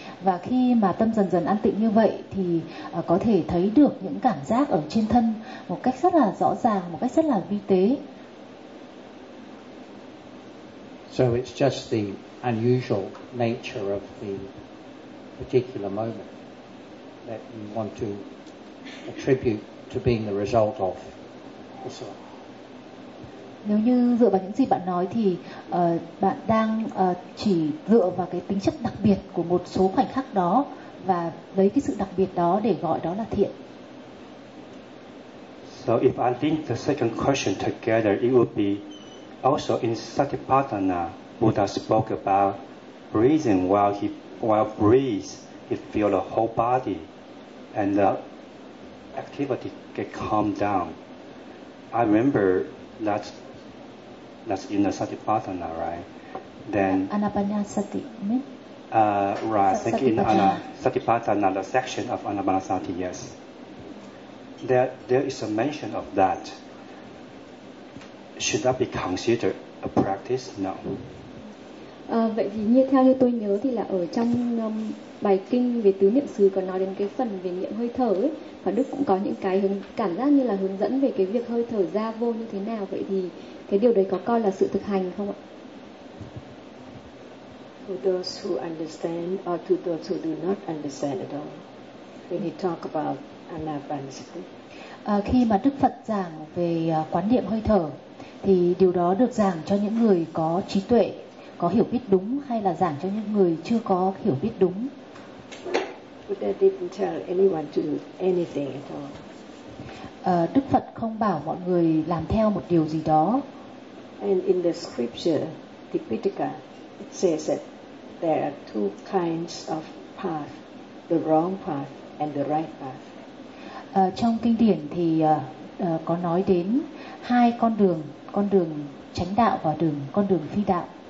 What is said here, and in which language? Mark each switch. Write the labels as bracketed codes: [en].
[vi] Và khi mà tâm dần dần an tịnh như vậy thì có thể thấy được những cảm giác ở trên thân một cách rất là rõ ràng, một cách rất là vi tế. [en] So it's just the unusual nature of the particular moment that you want to attribute to being the result of the soul. [vi] Nếu như dựa vào những gì bạn nói thì bạn đang chỉ dựa vào cái tính chất đặc biệt của một số khoảnh khắc đó và lấy cái sự đặc biệt đó để gọi đó là thiện. [en] So if I link the second question together, it would be also in Satipatthana, Buddha spoke about breathing. While breathe, he feel the whole body and the activity get calmed down. I remember that. That's in the Satipatthana, right? Then Anapanasati. Right. Satipatthana, the section of Anapanasati, yes. There is a mention of that. Should that be considered a practice? No. [vi] Vậy thì như theo như tôi nhớ thì là ở trong bài kinh về tứ niệm xứ có nói đến cái phần về niệm hơi thở ấy, và Đức cũng có những cái cảm giác như là hướng dẫn về cái việc hơi thở ra vô như thế nào. Vậy thì cái điều đấy có coi là sự thực hành không ạ? [en] For those who understand or to those who do not understand at all, when he talk about anapanasati. [vi] Khi mà Đức Phật giảng về quán niệm hơi thở thì điều đó được giảng cho những người có trí tuệ, có hiểu biết đúng, hay là giảng cho những người chưa có hiểu biết đúng? [en] Buddha didn't tell anyone to do anything at all. [vi] Đức Phật không bảo mọi người làm theo một điều gì đó. [en] And in the scripture, the Pitaka, it says that there are two kinds of path, the wrong path and the right path. [vi] Trong kinh điển thì có nói đến hai con đường chánh đạo và đường con đường phi đạo.